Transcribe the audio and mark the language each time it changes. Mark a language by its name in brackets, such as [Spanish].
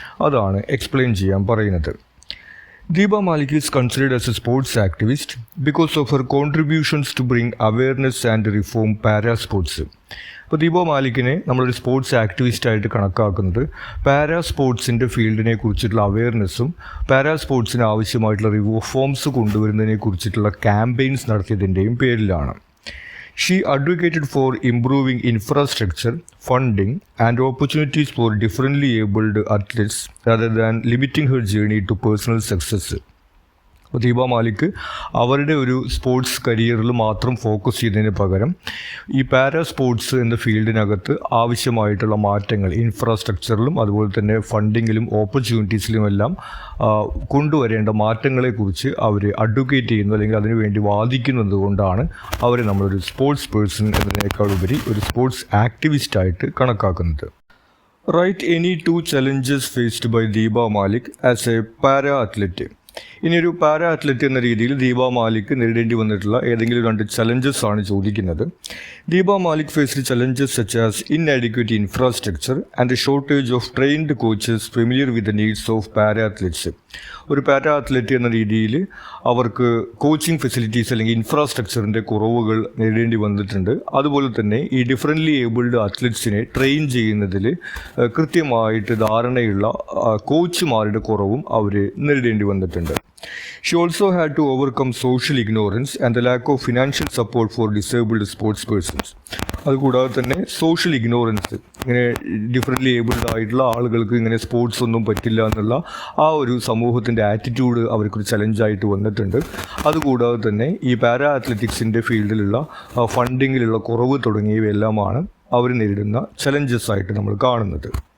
[Malayalam] അതാണ് എക്സ്പ്ലെയിൻ ചെയ്യാൻ പറയുന്നത്. [English] Deepa Malik is considered as a sports activist because of her contributions to bring awareness and reform para sports. [Malayalam] അപ്പോൾ ദീപ മാലിക്കിനെ നമ്മളൊരു sports ആക്ടിവിസ്റ്റായിട്ട് കണക്കാക്കുന്നത് para സ്പോർട്സിൻ്റെ ഫീൽഡിനെ കുറിച്ചിട്ടുള്ള അവെയർനെസ്സും പാരാ സ്പോർട്സിന് ആവശ്യമായിട്ടുള്ള റിഫോംസ് കൊണ്ടുവരുന്നതിനെ കുറിച്ചിട്ടുള്ള ക്യാമ്പയിൻസ് നടത്തിയതിൻ്റെയും പേരിലാണ്. [English] She advocated for improving infrastructure, funding, and opportunities for differently abled athletes rather than limiting her journey to personal success. [Malayalam] Deepa Malik അവരുടെ ഒരു സ്പോർട്സ് കരിയറിൽ മാത്രം ഫോക്കസ് ചെയ്യുന്നതിന് പകരം ഈ പാരാ സ്പോർട്സ് എന്ന ഫീൽഡിനകത്ത് ആവശ്യമായിട്ടുള്ള മാറ്റങ്ങൾ ഇൻഫ്രാസ്ട്രക്ചറിലും അതുപോലെ തന്നെ ഫണ്ടിങ്ങിലും ഓപ്പർച്യൂണിറ്റീസിലുമെല്ലാം കൊണ്ടുവരേണ്ട മാറ്റങ്ങളെക്കുറിച്ച് അവർ അഡ്വക്കേറ്റ് ചെയ്യുന്നു, അല്ലെങ്കിൽ അതിനുവേണ്ടി വാദിക്കുന്നത് കൊണ്ടാണ് അവരെ നമ്മളൊരു സ്പോർട്സ് പേഴ്സൺ എന്നതിനേക്കാൾ ഉപരി ഒരു സ്പോർട്സ് ആക്ടിവിസ്റ്റായിട്ട് കണക്കാക്കുന്നത്. [English] Write any 2 challenges faced by Deepa Malik as a para athlete. [Malayalam] ഇനിയൊരു പാരാ അത്ലറ്റ് എന്ന രീതിയിൽ ദീപ മാലിക് നേരിടേണ്ടി വന്നിട്ടുള്ള ഏതെങ്കിലും 2 challenges ആണ് ചോദിക്കുന്നത്. [English] Deepa Malik faced challenges such as inadequate infrastructure and a shortage of trained coaches familiar with the needs of para athletes. [Malayalam] ഒരു para athlete എന്ന രീതിയിൽ അവർക്ക് കോച്ചിങ് ഫെസിലിറ്റീസ് അല്ലെങ്കിൽ ഇൻഫ്രാസ്ട്രക്ചറിൻ്റെ കുറവുകൾ നേരിടേണ്ടി വന്നിട്ടുണ്ട്. അതുപോലെ തന്നെ ഈ ഡിഫറൻ്റ്ലി ഏബിൾഡ് അത്ലറ്റ്സിനെ ട്രെയിൻ ചെയ്യുന്നതിൽ കൃത്യമായിട്ട് ധാരണയുള്ള കോച്ചുമാരുടെ കുറവും അവർ നേരിടേണ്ടി വന്നിട്ടുണ്ട്. [English] She also had to overcome social ignorance and the lack of financial support for disabled sports persons. [Malayalam] അതുകൂടാതെ തന്നെ സോഷ്യൽ ഇഗ്നോറൻസ്, ഇങ്ങനെ ഡിഫറൻ്റ്ലി ഏബിൾഡ് ആയിട്ടുള്ള ആളുകൾക്ക് ഇങ്ങനെ സ്പോർട്സ് ഒന്നും പറ്റില്ല എന്നുള്ള ആ ഒരു സമൂഹത്തിൻ്റെ ആറ്റിറ്റ്യൂഡ് അവർക്കൊരു ചലഞ്ചായിട്ട് വന്നിട്ടുണ്ട്. അതുകൂടാതെ തന്നെ ഈ പാരാ അത്ലറ്റിക്സിൻ്റെ ഫീൽഡിലുള്ള ഫണ്ടിങ്ങിലുള്ള കുറവ് തുടങ്ങിയവയെല്ലാമാണ് അവർ നേരിടുന്ന ചലഞ്ചസ് ആയിട്ട് നമ്മൾ കാണുന്നത്.